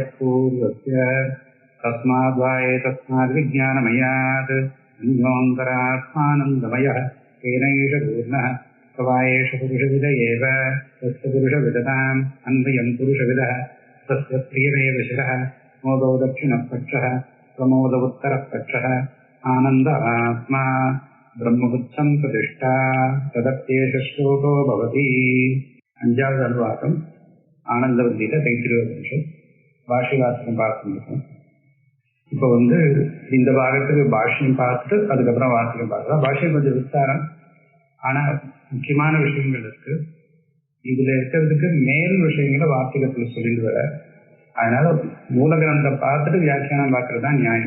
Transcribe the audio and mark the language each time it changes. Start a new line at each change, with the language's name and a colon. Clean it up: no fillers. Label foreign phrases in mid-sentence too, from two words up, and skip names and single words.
Sanskrit: पूर्वस्य तस्माद्वा एतस्माद्विज्ञानमयात् अन्योऽन्तरात्मानन्दमयः तेनैष पूर्णः स वा एष पुरुषविद एव तस्य पुरुषविदताम् अन्वयं पुरुषविदः तस्य प्रियमेव शिरः मोदो दक्षिणपक्षः प्रमोद उत्तरपक्षः आनन्द आत्मा ब्रह्मबुद्धं प्रतिष्ठा तदप्येष श्लोको भवति।
Tamil: அஞ்சாவது அனுவாக்கம் ஆனந்தவல்லியில தைத்திரியோபனிஷத் பாஷ்யவாசகம் பார்த்துருக்கோம். இப்போ இந்த பாகத்துக்கு பாஷ்யம் பார்த்துட்டு அதுக்கப்புறம் வாசகம் பார்க்கலாம். பாஷ்யம் கொஞ்சம் விஸ்தாரம், ஆனால் முக்கியமான விஷயங்கள் இருக்கு. இதுல இருக்கிறதுக்கு மேல் விஷயங்களை வாசகத்தில் சொல்லிட்டு வர, அதனால மூல கிரந்தம் பார்த்துட்டு வியாக்கியானம் பார்க்கறது தான் நியாயம்.